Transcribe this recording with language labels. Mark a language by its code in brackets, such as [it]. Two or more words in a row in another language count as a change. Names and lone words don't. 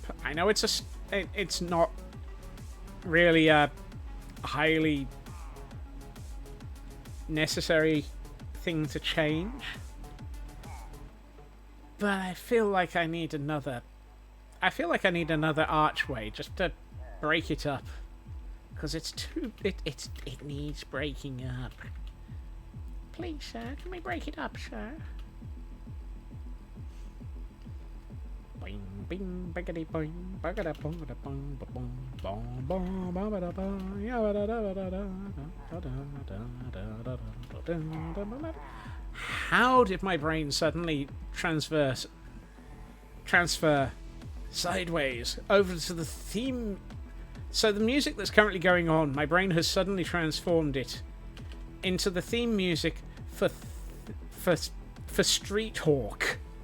[en] I know it's it's not really a highly necessary thing to change. But I feel like I need another... I feel like I need another archway just to break it up. Because it's too... It needs breaking up. Please, sir, can we break it up, sir? Bing, bing, biggity, boing, bagada, bong, da, bong, ba, bong, bong, bong, ba, ba, da, ba, ya, ba, da, da, da, da, da, da, da, da, da. How did my brain suddenly transfer sideways over to the theme? So the music that's currently going on, my brain has suddenly transformed it into the theme music for Street Hawk.